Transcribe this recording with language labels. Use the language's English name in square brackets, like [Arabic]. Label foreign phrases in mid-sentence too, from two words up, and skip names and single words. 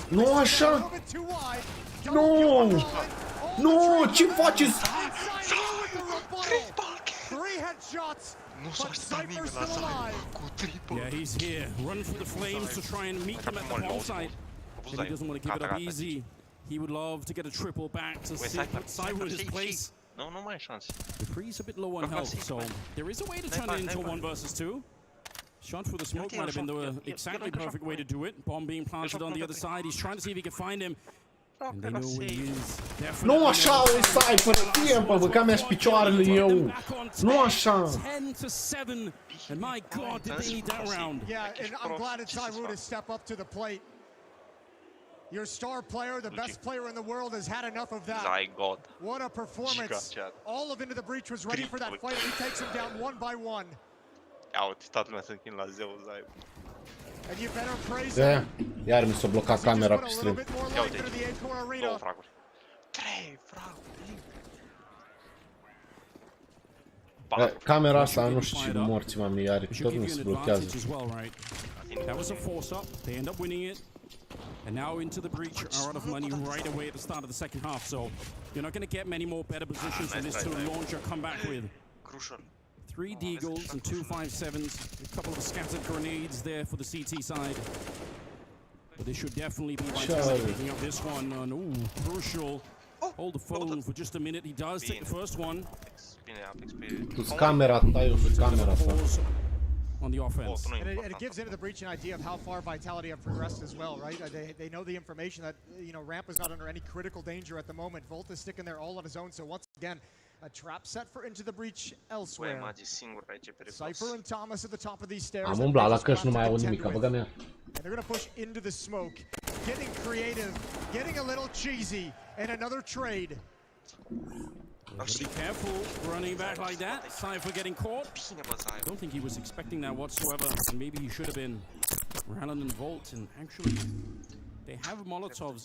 [Romanian] Nu așa! Nu! Nu! Ce faceți? [English] Three headshots. [Romanian] Nu s-a așteptat nimeni la Cypher cu triple. [English] Yeah, he's here. Run for the flames to try and meet them at the bomb site. And he doesn't want to give it up easy. He would love to get a triple back to put Cypher in his place. [Romanian] No, nu mai e șanse. [English] The Free's a bit low on health, so there is a way to turn it into a 1 versus 2. Shot for the smoke might have been the exactly perfect way to do it. Bomb being planted on the other side. He's trying to see if he can find him. And they know where he is. [Romanian] Nu așa, e Cypher, timpă, băga mi-aș picioarele eu. Nu așa. 10-7. [English] And my God, did they need that round. Yeah, and I'm glad it's Cyru to step up to the plate. Your star player, the best player in the world, has had enough of that. What a performance. All of Into the Breach was ready for that fight, and he takes him down one by one. [Romanian] Ia uite, toată lumea se închin la Zeus, Zai. [English] And you better praise him. [Romanian] Iar mi s-a blocat camera pe stream. Ia uite aici, 2 fraguri. 3 fraguri. Camera asta nu știu ce morți m-am are, tot nu se blochează. [English] That was a force up. They end up winning it. And now Into the Breach are out of money right away at the start of the second half, so you're not going to get many more better positions than this to launch your comeback with. Crucial. 3 Deagles and 2 5.7s, a couple of scattered grenades there for the CT side. But they should definitely be picking up this one. And crucial. Hold the phone for just a minute. He does take the first one. [Romanian] Tu-ți camera ta, eu sunt camera ta. [English] On the offense. And it gives Into the Breach an idea of how far Vitality have progressed as well, right? They know the information that, you know, Ramp is not under any critical danger at the moment. Volt is sticking there all on his own, so once again, a trap set for Into the Breach elsewhere. Cypher and Thomas at the top of these stairs. [Romanian] Am umblat la căști, nu mai aud nimic, băga mea. [English] And they're going to push into the smoke, getting creative, getting a little cheesy, and another trade. Be careful running back like that. Cypher getting caught. I don't think he was expecting that whatsoever. Maybe he should have been. Rallen and Volt, and actually, they have Molotovs.